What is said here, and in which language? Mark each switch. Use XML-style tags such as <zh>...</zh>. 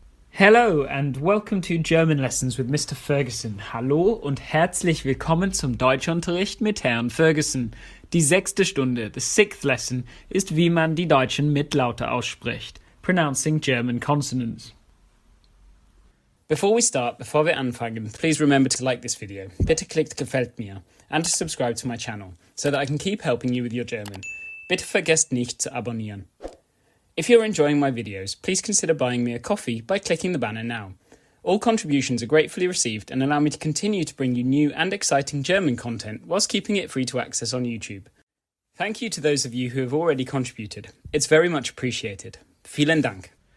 <en>Hello and welcome to German Lessons with Mr. Ferguson.</en> <de>Hallo und herzlich willkommen zum Deutschunterricht mit Herrn Ferguson. Die 6. Stunde,</de> <en>the 6th lesson,</en> <de>ist wie man die deutschen Mitlaute ausspricht,</de> <en>pronouncing German consonants. Before</en> <de>wir anfangen,</de> <en>please remember to like this video.</en> <de>Bitte klickt gefällt mir</de> <en>and to subscribe to my channel so that I can keep helping you with your German.</en> <de>Bitte vergesst nicht zu abonnieren.</de> <en>If you're enjoying my videos, please consider buying me a coffee by clicking the banner now. All contributions are gratefully received and allow me to continue to bring you new and exciting German content whilst keeping it free to access on YouTube. Thank you to those of you who have already contributed. It's very much appreciated.</en> <de>Vielen Dank.</de>